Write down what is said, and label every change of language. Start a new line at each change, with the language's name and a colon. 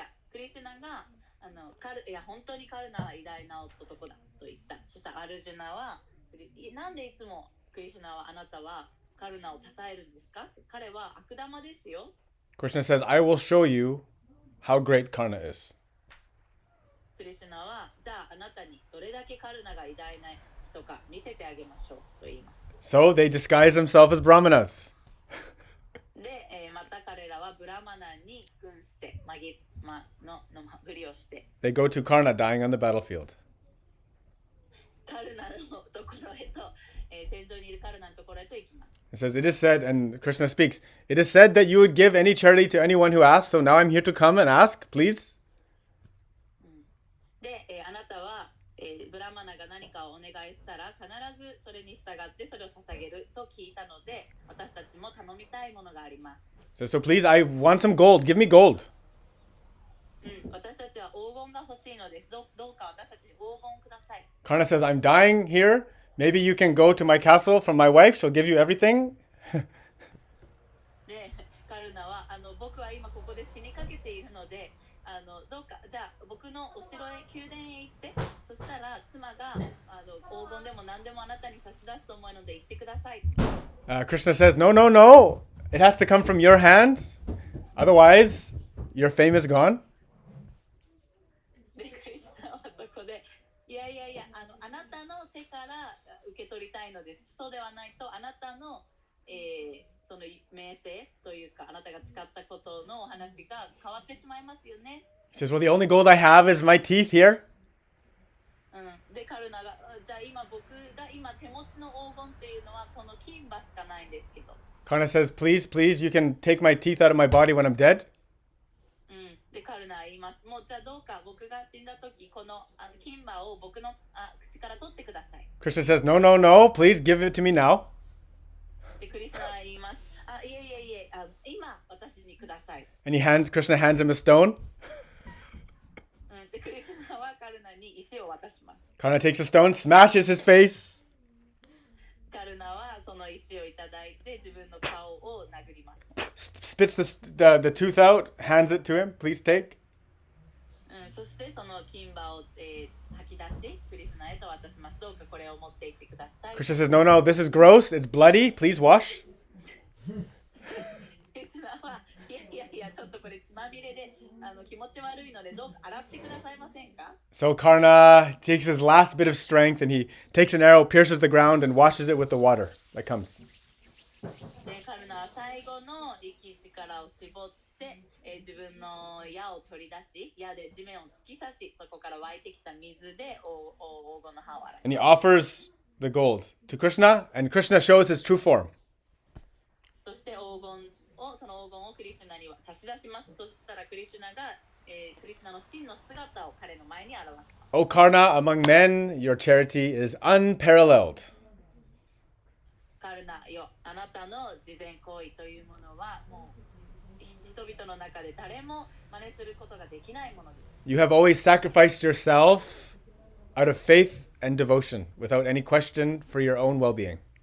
Japanese: クリシュナが本当にカルナは偉大な男だと言った。そしたらアルジュナはなんでいつもクリシュナはあなたはカルナを称えるんですか？彼は悪玉ですよ。
English: Krishna says, "I will show you how great Karna is."
Japanese: クリシュナはじゃああなたにどれだけカルナが偉大な人か見せてあげましょうと言います。
English: So they disguise themselves as brahmanas.
Japanese: で、また彼らはブラマナに扮してのふりをして
English: They go to Karna dying on the battlefield.
Japanese: カルナのところへと、戦場にいるカルナのところへと行きます。
English: It says, "It is said," and Krishna speaks, "It is said that you would give any charity to anyone who asks, so now I'm here to come and ask, please."
Japanese: で、あなたは、ブラマナが何かをお願いしたら必ずそれに従ってそれを捧げると聞いたので、私たちも頼みたいものがあります。
English: So please, I want some gold. Give me gold.
Japanese: 私たちちは黄金が欲しいのです。どうか私たちに黄金をください。
English: Karna says, I'm dying here. Maybe you can go to my castle from my wife. She'll give you everything.
Japanese: で、カルナは僕は今ここで死にかけているので、どうかじゃあ僕のお城へ宮殿へ行って、そしたら妻が黄金でも何でもあなたに差し出すと思うので行ってください。
English: Krishna says, no, no, no. It has to come from your hands. Otherwise, your fame is gone.
Japanese: で、クリシュナはそこで、いやいやいや、あなたの手から受け取りたいのです。そうではないと、あなたの、その名声というか、あなたが誓ったことのお話が変わってしまいますよね。
English: He says, well, the only gold I have is my teeth here.
Japanese: で、カルナが、じゃあ今僕が今手持ちの黄金っていうのはこの金歯しかないんですけど。
English: Karna says, please, please, you can take my teeth out of my body when I'm dead.
Japanese: で、カルナは言います。もうじゃあどうか僕が死んだ時、この金歯を僕の口から取ってください。
English: Krishna says, no, no, no. Please give it to me now.
Japanese: で、クリシュナは言います。いえいえいえ、今私にください。
English: And Krishna hands him a stone.
Japanese: で、クリシュナはカルナに石を渡します。
English: Karna takes a stone, smashes his face.
Japanese: カルナはその石をいただいて自分の顔を殴ります。
English: Spits the tooth out, hands it to him. Please take.
Japanese: そしてその金歯を、吐き出し、クリシュナへと渡します。どうかこれを持って行ってください。
English: Krishna says, no, no, this is gross. It's bloody. Please wash.
Japanese: クリシュナはいやいやいや、ちょっとこれ血まみれで気持ち悪いのでどうか洗ってくださいませんか。
English: So Karna takes his last bit of strength and he takes an arrow, pierces the ground, and washes it with the water that comes.
Japanese: で、カルナは最後の生き力を絞って、自分の矢を取り出し、矢で地面を突き刺し、そこから湧いてきた水で黄金の歯を洗い。
English: And he offers the gold to Krishna, and Krishna shows his true form.
Japanese: そしてその黄金をクリシュナには差し出します。そしたらクリシュナが、クリシュナの真の姿を彼の前に表します。
English: O Karna, among men, your charity is unparalleled.
Japanese: カルナよ、あなたの慈善行為というものはもう人々の中で誰も真似することができないものです。
English: You have always sacrificed yourself out of faith and devotion, without any question for your own well-being.